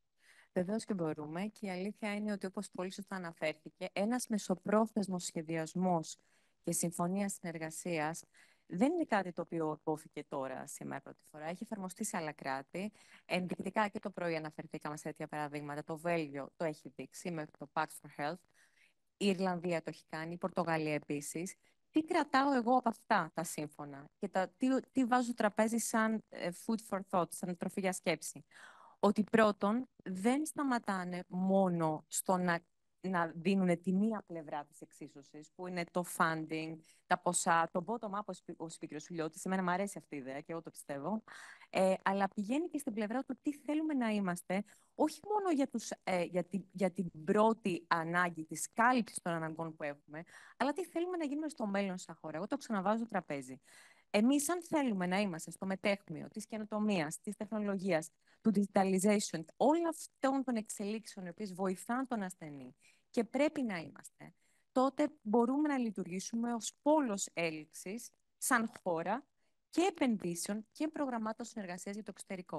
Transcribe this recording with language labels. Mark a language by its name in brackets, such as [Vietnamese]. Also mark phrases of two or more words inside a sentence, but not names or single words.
[Greek] Βεβαίως και μπορούμε, και η αλήθεια είναι ότι, όπως πολύ σωστά αναφέρθηκε, ένας μεσοπρόθεσμος σχεδιασμός και συμφωνία συνεργασίας δεν είναι κάτι το οποίο υπόθηκε τώρα, σήμερα πρώτη φορά. Έχει εφαρμοστεί σε άλλα κράτη. Ενδεικτικά και το πρωί αναφερθήκαμε σε τέτοια παραδείγματα. Το Βέλγιο το έχει δείξει με το Pact for Health. Η Ιρλανδία το έχει κάνει, η Πορτογαλία επίσης. Τι κρατάω εγώ από αυτά τα σύμφωνα και τι βάζω στο τραπέζι σαν [English] food for thought, [Greek] σαν τροφή για σκέψη. Ότι πρώτον δεν σταματάνε μόνο στο να δίνουν τη μία πλευρά της εξίσωσης, που είναι το funding, τα ποσά, το bottom-up, ο speaker Σουλιώτης. Εμένα μου αρέσει αυτή η ιδέα και εγώ το πιστεύω. Αλλά πηγαίνει και στην πλευρά του τι θέλουμε να είμαστε, όχι μόνο για την πρώτη ανάγκη της κάλυψης των αναγκών που έχουμε, αλλά τι θέλουμε να γίνουμε στο μέλλον σαν χώρα. Εγώ το ξαναβάζω στο τραπέζι. Εμείς, αν θέλουμε να είμαστε στο μετέχμιο της καινοτομίας, της τεχνολογίας, του digitalization, όλων αυτών των εξελίξεων οι οποίες βοηθάνε τον ασθενή και πρέπει να είμαστε, τότε μπορούμε να λειτουργήσουμε ως πόλος έλξης σαν χώρα και επενδύσεων και προγραμμάτων συνεργασίας για το εξωτερικό.